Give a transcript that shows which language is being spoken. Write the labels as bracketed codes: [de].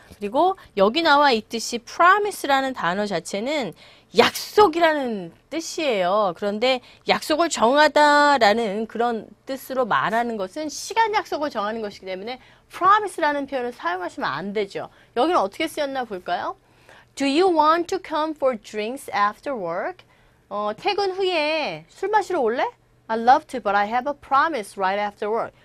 [ko] 그리고 여기 나와 있듯이 promise라는 단어 자체는 약속이라는 뜻이에요. 그런데 약속을 정하다라는 그런 뜻으로 말하는 것은 시간 약속을 정하는 것이기 때문에 promise라는 표현을 사용하시면 안 되죠. 여기는 어떻게 쓰였나 볼까요? [en] Do you want to come for drinks after work? [ko] 퇴근 후에 술 마시러 올래? [en] I'd love to, but I have a promise right after work.